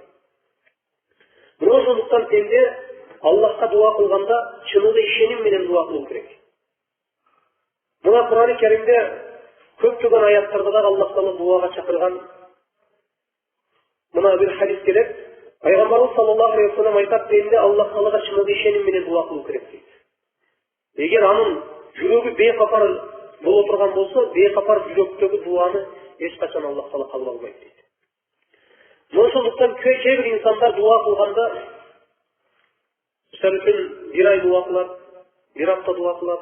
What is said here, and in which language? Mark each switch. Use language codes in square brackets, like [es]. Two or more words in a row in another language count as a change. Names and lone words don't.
[ky] Мына ошондуктан пенде Аллахка дуа кылганда чыныгы ишеним менен дуа кылуу керек. Мына Кур'ан-ы Керимде көптөгөн аяттарда да Аллах Таала дуага чакырган. Мына бир хадис келет. Пайгамбарыбыз [ar] صلى الله عليه وسلم [ky] айтат дегенде Аллах Таалага чыныгы ишеним менен дуа кылуу керек дейт. Эгер анын жүрөгү бейкапар боло турган болсо, бейкапар жүрөктөгү дуаны эч качан Аллах Таала кабыл албайт дейт. Ошондуктан кээ бир инсандар дуа кылганда, мисалы үчүн бир ай дуа кылат, бир апта дуа кылат.